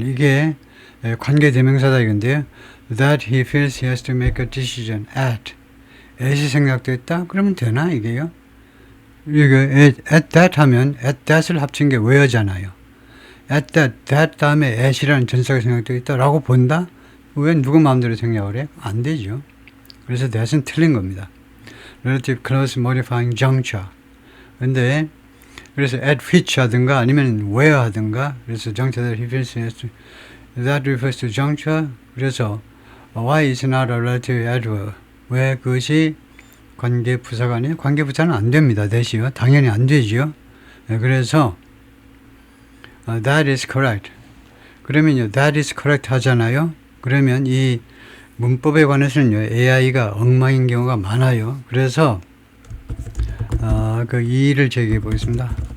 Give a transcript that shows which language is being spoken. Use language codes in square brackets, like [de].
[ko] 이게 관계 대명사다 이건데요. [en] That he feels he has to make a decision at. [ko] at이 생략됐다? 그러면 되나 이게요? 이거 at that 하면 at that을 합친 게 where잖아요. at that 다음에 at이라는 전사가 생략되어 있다 라고 본다? 왜 누구 마음대로 생략을 해? 안 되죠. 그래서 that은 틀린 겁니다. [en] relative close modifying juncture. 근데 [ko] 그래서 [en] at which [ko] 하든가 아니면 [en] where [ko] 하든가 그래서 [en] juncture that he feels he has to that refers to juncture. [ko] 그래서 [en] why is not a relative adverb. [ko] 왜 그것이 관계부사가 아니에요? 관계부사는 안 됩니다. 대시요. 당연히 안 되죠. 그래서 [en] that is correct. [ko] 그러면요. [en] that is correct [ko] 하잖아요. 그러면 이 문법에 관해서는요. AI가 엉망인 경우가 많아요. 그래서 그 이의를 제기해 보겠습니다.